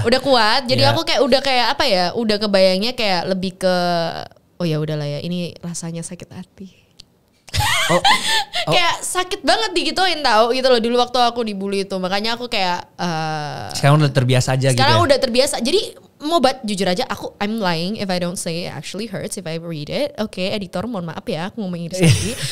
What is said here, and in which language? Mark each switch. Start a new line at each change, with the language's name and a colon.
Indonesian: Udah kuat. Jadi aku kayak udah kayak apa ya? Udah kebayangnya kayak lebih ke oh ya udahlah ya, ini rasanya sakit hati. Kayak sakit banget digituin tahu gitu loh dulu waktu aku dibully itu. Makanya aku kayak sekarang udah terbiasa aja gitu ya. Sekarang udah terbiasa. Jadi jujur aja
English: I'm lying if I don't say it actually hurts if I read it.
Indonesian: Oke, editor mohon maaf ya aku ngomong Inggris lagi.